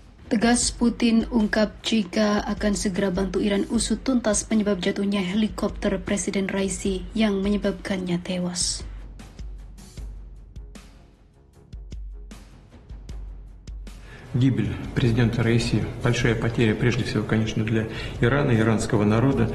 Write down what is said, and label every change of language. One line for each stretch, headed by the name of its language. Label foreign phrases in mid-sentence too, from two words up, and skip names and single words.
Indonesian: Tegas Putin ungkap jika akan segera bantu Iran usut tuntas penyebab jatuhnya helikopter Presiden Raisi yang menyebabkannya tewas.
Russian: Гибель президента Раиси – большая потеря, прежде всего, конечно, для Ирана, иранского народа.